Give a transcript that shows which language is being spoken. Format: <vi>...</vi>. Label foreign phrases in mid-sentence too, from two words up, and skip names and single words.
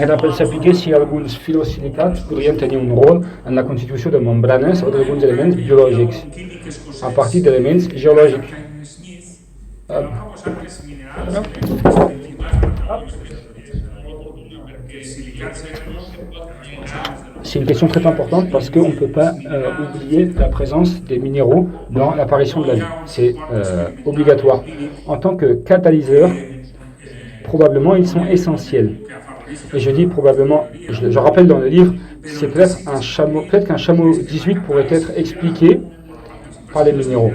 <ca>Era per saber si alguns filosilicats podrien tenir un rol en la constitució de membranes o d'alguns elements biològics, a partir d'elements geològics. va proposar que els minerals eren principals perquè els silicats eren responsables de</ca> <fr>C'est une question très importante parce qu'on ne peut pas oublier la présence des minéraux dans l'apparition de la vie. C'est obligatoire. En tant que catalyseur, probablement ils sont essentiels. Et je dis probablement, je rappelle dans le livre, c'est peut-être qu'un chameau 18 pourrait être expliqué par les minéraux.</fr>